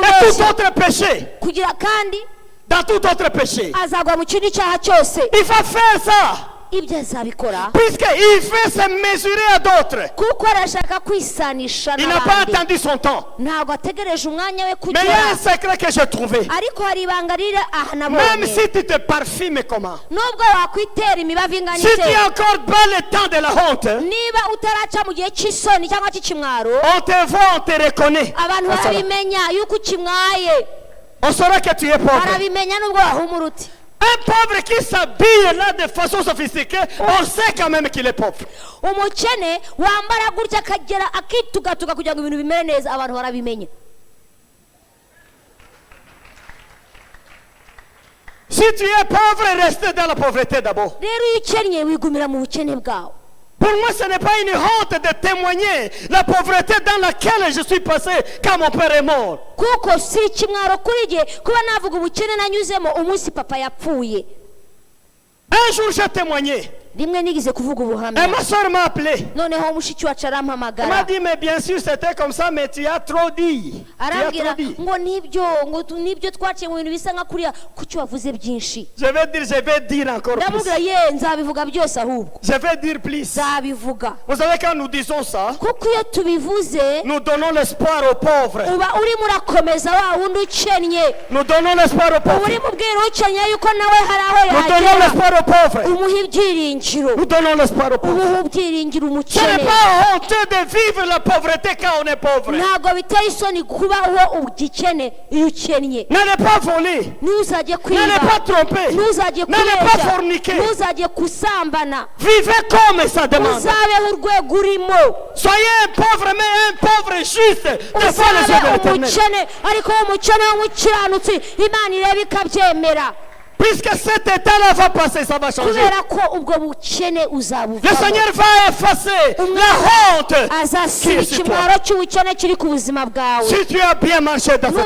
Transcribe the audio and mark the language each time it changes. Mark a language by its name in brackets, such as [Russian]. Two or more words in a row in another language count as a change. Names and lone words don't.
[French] Et tout [Kinyarwanda] bubeshyi, [French] autre péché. [Kinyarwanda] kugira kandi [French] Dans tout autre péché. [Kinyarwanda] azagwa mu kindi cyaha cyose. [French] Il va faire ça. [Kinyarwanda] ibyo azabikora [French] Puisqu'il veut se mesurer à d'autres. [Kinyarwanda] kuko arashaka kwisanisha [French] Il n'a pas [Kinyarwanda] n'abandi, [French] attendu son temps. [Kinyarwanda] ntabwo ategereje umwanya we [French] Mais il y a un [Kinyarwanda] kugera. [French] secret que j'ai trouvé. [Kinyarwanda] ariko hari ibanga riri aha [French] Même [Kinyarwanda] nabonye, [French] si tu te parfumes comment, [Kinyarwanda] nubwo wakwitera imibavu ingana [French] si tu [Kinyarwanda] ite, [French] es encore pas le temps de la honte, [Kinyarwanda] niba utaraca mu gihe cy'isoni cyangwa cy'ikimwaro, [French] on te voit, on te reconnaît. [Kinyarwanda] abantu barabimenya yuko ukimwaye, [French] On saura que tu es pauvre. [Kinyarwanda] barabimenya nubwo wahumura uti. [French] Un pauvre qui s'habille là de façon sophistiquée, on sait quand même qu'il est pauvre. [Kinyarwanda] umukene wambara gutya akagera akitugatuka kugira ngo ibintu bimere neza abantu barabimenya. [French] Si tu es pauvre, reste dans la pauvreté d'abord. [Kinyarwanda] rero iyo ukennye wigumira mu bukene bwawe. [French] Pour moi, ce n'est pas une honte de témoigner la pauvreté dans laquelle je suis passé quand mon père est mort. [Kinyarwanda] kuko si ikimwaro kuri jye kuba navuga ubukene nanyuzemo umunsi papa yapfuye. [French] Un jour, j'ai témoigné. [Kinyarwanda] rimwe nigize kuvuga ubuhamya, [French] Et ma soeur m'a appelé. [Kinyarwanda] noneho mushiki wacu [French] Elle m'a [Kinyarwanda] arampamagara [French] dit, mais bien sûr, c'était comme ça, mais tu as trop dit. Tu as [Kinyarwanda] arambwira [French] trop dit. [Kinyarwanda] ngo nibyo twaciye mu bintu bisa nka kuriya kuki wavuze byinshi. [French] Je vais dire encore plus. [Kinyarwanda] ndamubwira ye nzabivuga byose ahubwo [French] Je vais dire plus. [Kinyarwanda] nzabivuga. [French] Vous savez, quand nous disons ça, [Kinyarwanda] kuko iyo tubivuze [French] nous donnons l'espoir aux pauvres. [Kinyarwanda] uba urimo urakomeza wa wundi ukennye, [French] Nous donnons l'espoir aux [Kinyarwanda] uba [French] pauvres. [Kinyarwanda] urimo ubwira ukennye yuko nawe hari aho [French] Nous donnons [Kinyarwanda] yagera, [French] l'espoir aux pauvres. [Kinyarwanda] umuha ibyiringiro, [French] Nous donnons l'espoir aux pauvres. [Kinyarwanda] ubuha ibyiringiro [French] Ce n'est [Kinyarwanda] umukene. [French] pas honteux de vivre la pauvreté quand on est pauvre. [Kinyarwanda] ntabwo biteye isoni kubaho ugikene iyo ukennye. [French] N'allez pas voler. [Kinyarwanda] ntuzajye kwiba, [French] N'allez pas tromper. [Kinyarwanda] ntuzajye [French] N'allez pas [Kinyarwanda] kubeshya, [French] forniquer. [Kinyarwanda] ntuzajye kusambana, [French] Vivez comme ça demande. [Kinyarwanda] uzabeho urwego urimo, [French] Soyez un pauvre, mais un pauvre juste. Devant les yeux de [Kinyarwanda] uzabe [French] l'Éternel. [Kinyarwanda] umukene ariko umukene w'umukiranutsi Imana ireba ikabyemera, [French] Puisque cet état-là va passer, ça va changer. [Kinyarwanda] kubera ko ubwo bukene [French] Le [Kinyarwanda] uzabuvamo. [French] Seigneur va effacer la honte qui [Kinyarwanda] azasiba [French] est sur toi. [Kinyarwanda] ikimwaro cy'ubukene kiri ku buzima bwawe. [French] Si tu as bien marché dans cette